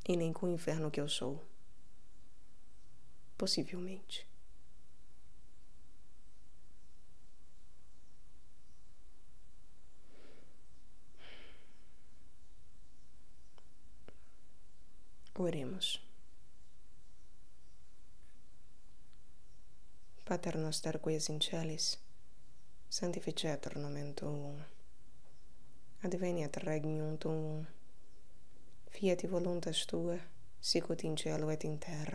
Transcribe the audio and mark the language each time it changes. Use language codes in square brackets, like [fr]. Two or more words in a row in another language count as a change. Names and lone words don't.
[pt] e nem com o inferno que eu sou. Possivelmente. Oremos. [la] Pater noster qui es in celis, sanctificetur nomen tuum, adveniat regnum tuum, fiat voluntas tua, sicut in cielo et in terra.